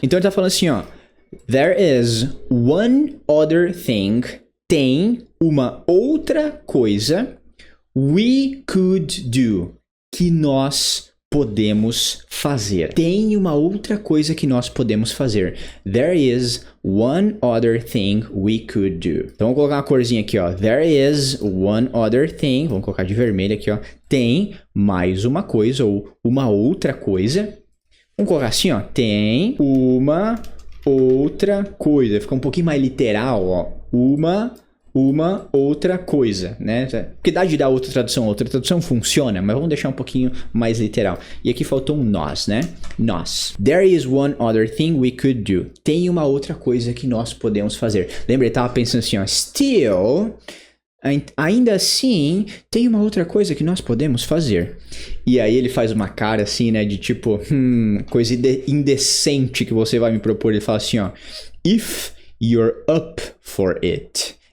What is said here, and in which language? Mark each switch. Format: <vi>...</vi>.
<pt>Então ele tá falando assim, ó,</pt> <en>there is one other thing,</en> <pt>tem uma outra coisa,</pt> <en>we could do,</en> <pt>que nós podemos fazer. Tem uma outra coisa que nós podemos fazer.</pt> <en>There is one other thing we could do.</en> <pt>Então vamos colocar uma corzinha aqui, ó.</pt> <en>There is one other thing.</en> <pt>Vamos colocar de vermelho aqui, ó. Tem mais uma coisa ou uma outra coisa. Vamos colocar assim, ó. Tem uma outra coisa. Fica um pouquinho mais literal, ó. Uma outra coisa, né? Porque dá de dar outra tradução funciona, mas vamos deixar um pouquinho mais literal. E aqui faltou um nós, né? Nós.</pt> <en>There is one other thing we could do.</en> <pt>Tem uma outra coisa que nós podemos fazer. Lembra, ele tava pensando assim, ó, still, ainda assim, tem uma outra coisa que nós podemos fazer. E aí ele faz uma cara assim, né, de tipo, coisa indecente que você vai me propor. Ele fala assim, ó,</pt> <en>if you're up for it.</en>